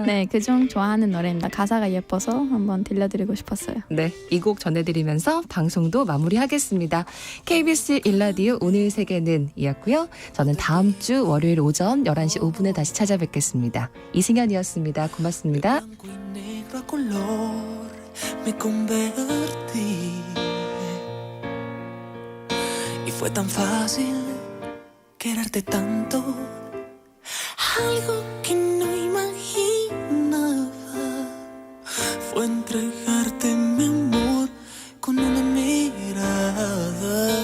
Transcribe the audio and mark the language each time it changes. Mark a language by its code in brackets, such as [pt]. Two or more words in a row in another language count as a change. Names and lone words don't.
[ko] 네, 그중 좋아하는 노래입니다. 가사가 예뻐서 한번 들려드리고 싶었어요. 네, 이 곡 전해드리면서 방송도 마무리하겠습니다. KBS 일라디오 오늘 세계는 이었고요. 저는 다음 주 월요일 오전 11시 5분에 다시 찾아뵙겠습니다. 이승현이었습니다. 고맙습니다. [es] Y fue tan fácil quererte tanto, algo que no imaginaba fue entregarte mi amor con una mirada.